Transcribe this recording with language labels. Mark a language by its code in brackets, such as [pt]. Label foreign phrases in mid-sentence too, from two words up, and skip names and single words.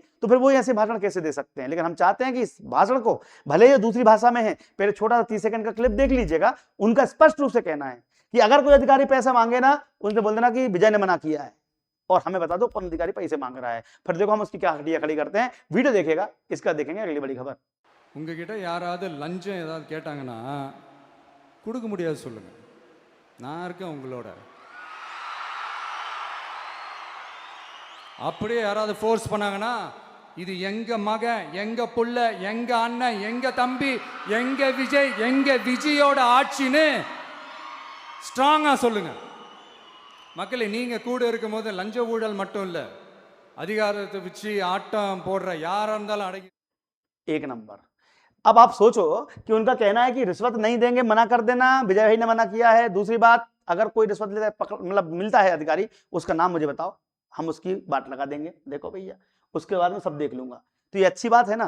[hi] तो फिर वो ऐसे भाषण कैसे दे सकते हैं? लेकिन हम चाहते हैं कि इस भाषण को, भले ये दूसरी भाषा में है, पहले छोटा सा 30 सेकंड का क्लिप देख लीजिएगा। उनका स्पष्ट रूप से कहना है कि अगर कोई अधिकारी पैसा मांगे ना, उनसे बोल देना कि विजय ने मना किया है और हमें बता दो कौन अधिकारी पैसे मांग रहा है। फिर देखो हम उसकी क्या हड्डियां खड़ी करते हैं। वीडियो देखेगा, इसका देखेंगे अगली बड़ी खबर। [ta] உங்ககிட்ட யாராவது லஞ்சம் ஏதாவது கேட்டாங்கன்னா கொடுக்க முடியாது சொல்லுங்க, நான் இருக்கேன் உங்களோட. அப்படியே யாராவது ஃபோர்ஸ் பண்ணாங்கன்னா இது எங்க மகன், எங்க புள்ள, எங்க அண்ணன், எங்க தம்பி, எங்க விஜய், எங்க விஜயோட ஆட்சின்னு ஸ்ட்ராங்கா சொல்லுங்க. மக்களே, நீங்க கூட இருக்கும் போது லஞ்ச ஊழல் மட்டும் இல்ல, அதிகாரத்தை வச்சு ஆட்டம் போடுற யாரா இருந்தாலும் அடங்கி। [hi] एक नंबर। अब आप सोचो कि उनका कहना है कि रिश्वत नहीं देंगे, मना कर देना, विजय भाई ने मना किया है। दूसरी बात, अगर कोई रिश्वत लेता है, मतलब मिलता है अधिकारी, उसका नाम मुझे बताओ, हम उसकी बात लगा देंगे। देखो भैया, उसके बाद में सब देख लूंगा। तो ये अच्छी बात है ना।